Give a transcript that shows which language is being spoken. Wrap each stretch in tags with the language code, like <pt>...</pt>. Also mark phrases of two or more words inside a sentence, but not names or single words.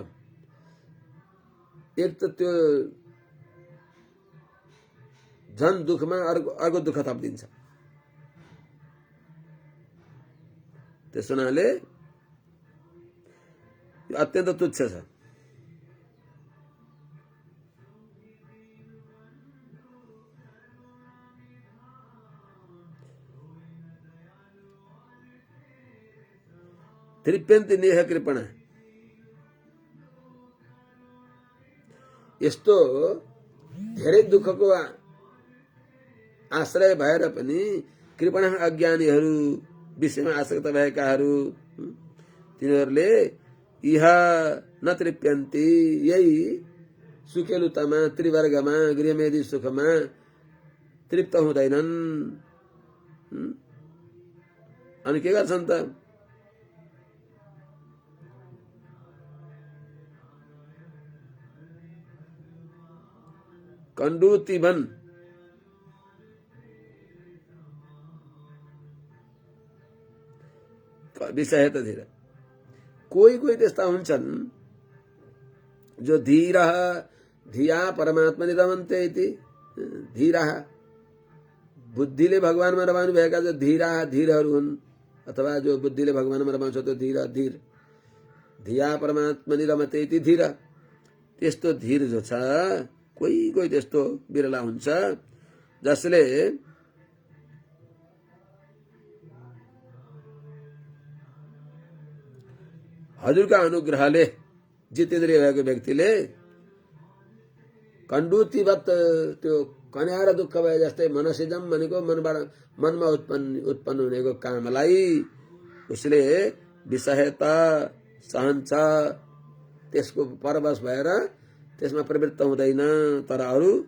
<ne>एक त त्यो झन दुःखमा अर्को दुःख थपिदिन्छ। त्यस हुनाले अत्यन्त तुच्छ छ।</ne> <sa>तृप्यन्ति नेह कृपणा,</sa> <ne>यस्तो धेरै दुःखको आश्रय भएर पनि कृपणा अज्ञानीहरू, विषयमा आसक्त भएकाहरू, तिनीहरूले</ne> <sa>इह न तृप्यन्ति,</sa> <ne>यही सुकेलुतामा, त्रिवर्गमा, गृहमेदि सुखमा तृप्त हुँदैनन्। अनि के गर्छन् त?</ne> <sa>कण्डूतिवन्, विषहेत धीर।</sa> <ne>कोही त्यस्ता हुन्छन् जो</ne> <sa>धीरः धिया परमात्मनि रमन्ते इति।</sa> <ne>धीरः बुद्धिले भगवानमा रमाउनु भएका जो धीरहरू हुन्, अथवा जो बुद्धिले भगवानमा रमाउँछ त्यो धीर।</ne> <sa>धिया परमात्मनि रमते इति धीर।</sa> <ne>त्यस्तो धीर जो छ, कोही त्यस्तो बिरला हुन्छ जसले हजुरका अनुग्रहले जितेन्द्रिय भएको व्यक्तिले कण्डूतिवत्, त्यो कन्याएर दुःख भए जस्तै, मनसिजम भनेको मनमा उत्पन्न हुनेको कामलाई उसले विषहेत सहन्छ, त्यसको परवश भएर त्यसमा प्रवृत्त हुँदैन।</ne>